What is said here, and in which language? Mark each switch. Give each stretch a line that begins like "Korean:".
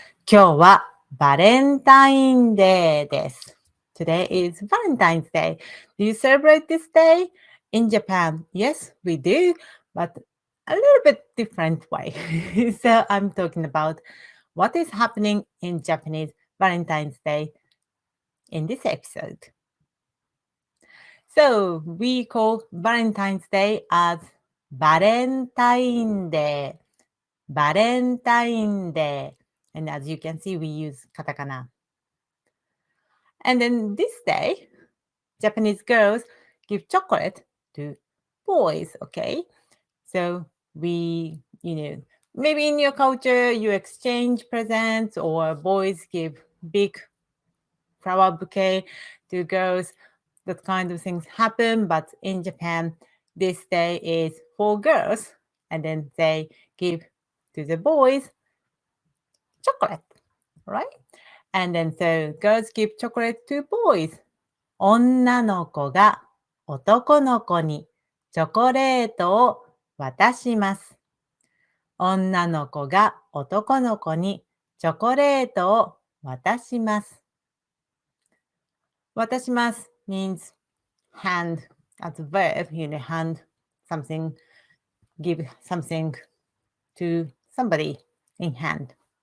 Japanese: 今日はバレンタインデーです。
English: Today is Valentine's Day. Do you celebrate this day? In Japan, yes, we do, but a little bit different way. So I'm talking about what is happening in Japanese Valentine's Day in this episode. So we call Valentine's Day as Valentine Day. Valentine Day. And as you can see, we use katakana. And then this day, Japanese girls give chocolate to boys, okay? So we, maybe in your culture, you exchange presents or boys give big flower bouquet to girls. That kind of things happen. But in Japan, this day is for girls. And then they give to the boys chocolate, right? And then so girls give chocolate to boys.
Japanese: 女の子が男の子にチョコレートを渡します。女の子が男の子にチョコレートを渡します。
English: 渡します means hand as a verb, hand something, give something to somebody in hand.